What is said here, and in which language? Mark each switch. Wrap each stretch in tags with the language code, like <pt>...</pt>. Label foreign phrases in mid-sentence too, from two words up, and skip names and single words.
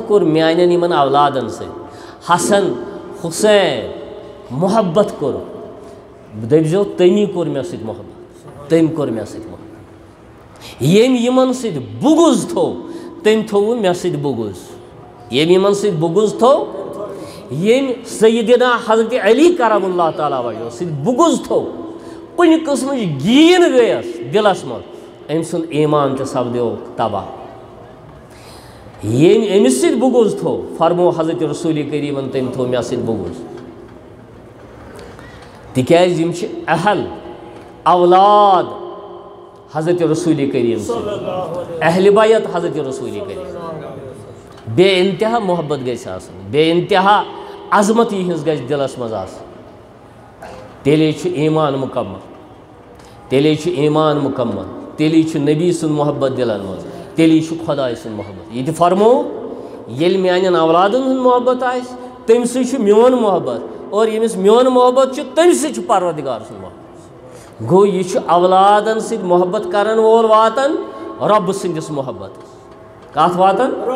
<ks>کوٚر میانٮ۪ن یِمن اولادن سۭتۍ حسن حسین محبت کوٚر دٔپۍزیو تٔمی کوٚر مےٚ سۭتۍ محبت تٔمۍ کوٚر مےٚ سۭتۍ محبت ییٚمۍ یِمن سۭتۍ بُغض تھوٚو تٔمۍ تھوٚوُ مےٚ سۭتۍ بُغض ییٚمۍ یِمن سۭتۍ بُغض تھوٚو ییٚمۍ سیدنا حضرت علی</ks> <ar>کرم اللہ تعالیٰ وجہ</ar> <ks>سۭتۍ بُغض تھوٚو کُنہِ قٕسمٕچ گیٖن گٔیَس دِلس منٛز أمۍ سُنٛد ایٖمان تہِ سپدیو تباہ ییٚمۍ أمِس سۭتۍ بُغض تھوٚو فرمو حضرت رسول کریٖمن تٔمۍ تھوٚو مےٚ سۭتۍ بُغض تِکیٛازِ یِم چھِ اہل اولاد حضرت رسول کریم سۭتۍ اہلِ بیت حضرت رسول کریم بے انتہا محبت گژھِ آسٕنۍ بے انتہا عظمت یِہٕنٛز گژھِ دِلس منٛز آسٕنۍ تیٚلے چھُ ایٖمان مُکمل تیٚلے چھُ ایٖمان مُکمل تیٚلی چھُ نبی سُنٛد محبت دِلن منٛز تیٚلی چھُ خۄداے سُنٛد محبت یہِ تہِ فرمو ییٚلہِ میانٮ۪ن اولادن ہُنٛد محبت آسہِ تٔمۍ سۭتۍ چھُ میون محبت اور ییٚمِس میون محبت چھُ تٔمۍ سۭتۍ چھُ پروردگار سُنٛد محبت گوٚو یہِ چھُ اولادن سۭتۍ محبت کرن وول واتان رۄبہٕ سٕنٛدِس محبتس کتھ واتان</ks>